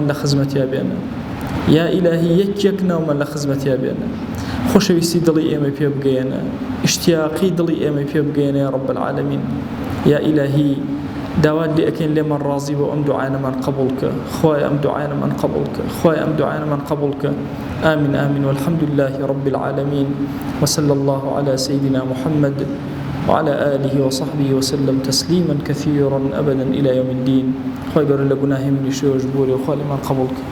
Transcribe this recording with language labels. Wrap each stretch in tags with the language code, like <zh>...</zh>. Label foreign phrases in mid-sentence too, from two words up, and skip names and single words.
<ckb>لە خزمەتیا بێنە یا ئیلاهی یەک ناومان لە خزمەتیا بێنە خۆشەویستی دڵی ئێمە پێ بگەێنە اشتیاقی دڵی ئێمە پێ بگەێنە</ckb> <ar>یا رب العالمین</ar> <ckb>یا ئیلاهی داوات لێ ئەکەین لێمان ڕازی بۆ ئەم دوعایەمان قبول کە خوای ئەم دوعایەمان قبول کە خوای ئەم دوعایەمان قبول کە</ckb> <ar>آمين آمين والحمد لله رب العالمين وصلى الله على سيدنا محمد وعلى آله وصحبه وسلم تسليما كثيرا أبدا إلى يوم الدين خوي قال لنا من شو جبوري وخالي من قبولك</ar>